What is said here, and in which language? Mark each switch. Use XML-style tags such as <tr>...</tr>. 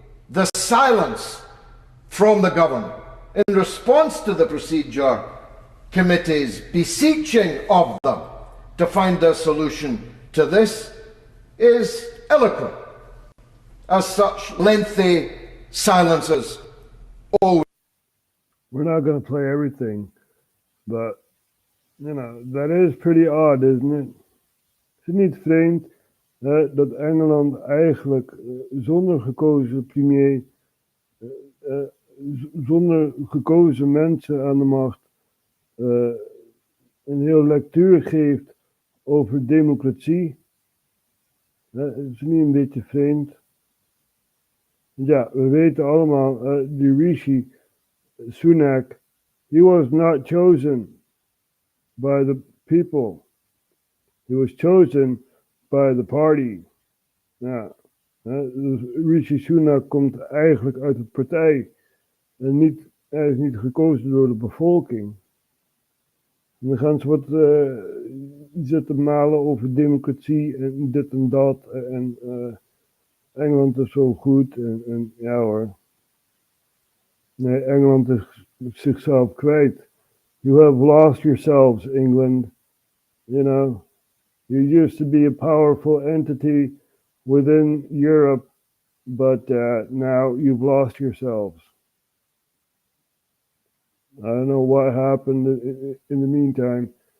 <en>The silence from the government in response to the procedure committee's beseeching of them to find a solution to this is eloquent. As such, lengthy silences always. We're not going to play everything, but, you know, that is pretty odd, isn't it?</en> <nl>Is het niet vreemd dat Engeland eigenlijk zonder gekozen premier, zonder gekozen mensen aan de macht, een heel lectuur geeft over democratie? Is het niet een beetje vreemd? Ja, we weten allemaal, die Rishi Sunak,</nl> <en>he was not chosen by the people. He was chosen by the party.</en> <nl>Ja, dus Rishi Sunak komt eigenlijk uit de partij. En hij is niet gekozen door de bevolking. En dan gaan ze wat zitten malen over democratie en dit en dat. En Engeland is zo goed. En ja hoor. Nee, Engeland is zichzelf kwijt.</nl> <en>You have lost yourselves, England. You know, you used to be a powerful entity within Europe, but now you've lost yourselves. I don't know what happened in the meantime.</en>